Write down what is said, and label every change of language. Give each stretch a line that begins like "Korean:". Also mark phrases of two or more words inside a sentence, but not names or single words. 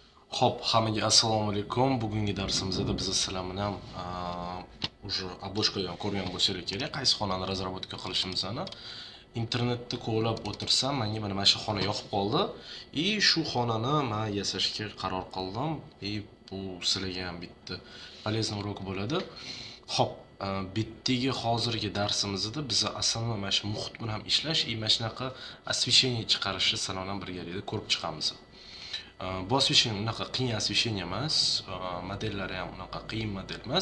Uzbek: Xo'p, hammaga assalomu alaykum. Bugungi darsimizda biz sizlar bilan
Russian: уже обложкаdan
Uzbek: ham ko'rgan bo'lsangiz kerak, qaysi xonani razработка qilishimizni. Internetda ko'ylab o'tirsam, menga mana shu xona yoqib qoldi. Shu xonani men yasashga qaror qildim. Bu sizlarga ham bitta
Russian: полезный урок
Uzbek: bo'ladi. Xo'p, bittagi hozirgi darsimizda biz aslında mana shu muhit bilan ham ishlash, mana shunaqa освещение chiqarishni sizlar bilan birgalikda ko'rib chiqamiz. Bu освещение unaqa qiyin освещение emas, modellari ham unaqa qiyin model emas.